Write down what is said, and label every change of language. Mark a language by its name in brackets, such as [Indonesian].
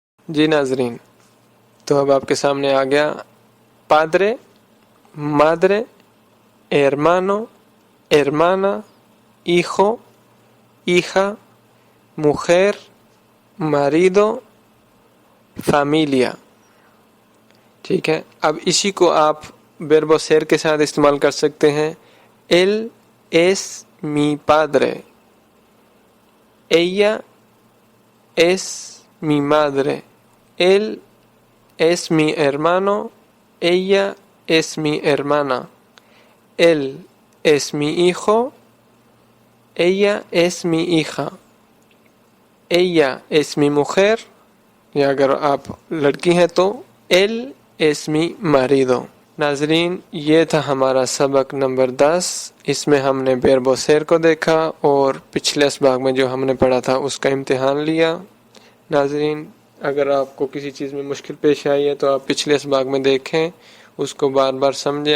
[Hindi] जी नाजरीन, तो अब आपके सामने आ गया [Spanish] padre, madre, hermano, hermana, hijo, hija, mujer, marido, familia। [Hindi] ठीक है, अब इसी को आप verbo ser के साथ इस्तेमाल कर सकते हैं। [Spanish] él es mi padre, ella es mi madre, él es mi hermano, ella es mi hermana, él es mi hijo, ella es mi hija, ella es mi mujer, [Hindi] या अगर आप लड़की हैं तो [Spanish] él es mi marido। [Hindi] नाजरीन, ये था हमारा सबक नंबर 10। इसमें हमने verbo ser को देखा और पिछले इसबाक में जो हमने पढ़ा था उसका इम्तिहान लिया। नाजरीन, अगर आपको किसी चीज़ में मुश्किल पेश आई है तो आप पिछले इसबाक में देखें, उसको बार बार समझें।